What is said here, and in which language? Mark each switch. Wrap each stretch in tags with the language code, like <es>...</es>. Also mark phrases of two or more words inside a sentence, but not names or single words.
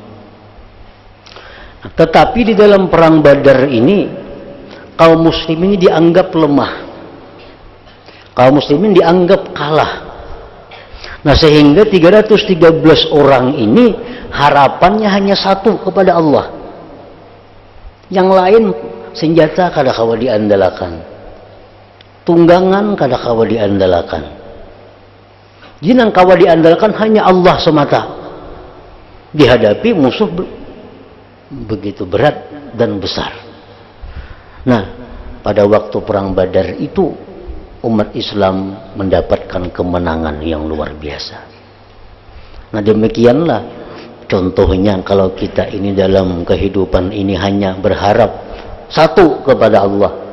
<id>Nah, tetapi di dalam perang Badar ini kaum muslimin dianggap lemah, kaum muslimin dianggap kalah. Nah, sehingga 313 orang ini harapannya hanya satu kepada Allah.</id> <bjn>Yang lain senjata kada kawa diandalkan, tunggangan kada kawa diandalkan. Jinang kawa diandalkan hanya Allah semata.</bjn> <id>Dihadapi musuh begitu berat dan besar. Nah, pada waktu perang Badar itu umat Islam mendapatkan kemenangan yang luar biasa. Nah, demikianlah contohnya kalau kita ini dalam kehidupan ini hanya berharap satu kepada Allah.</id>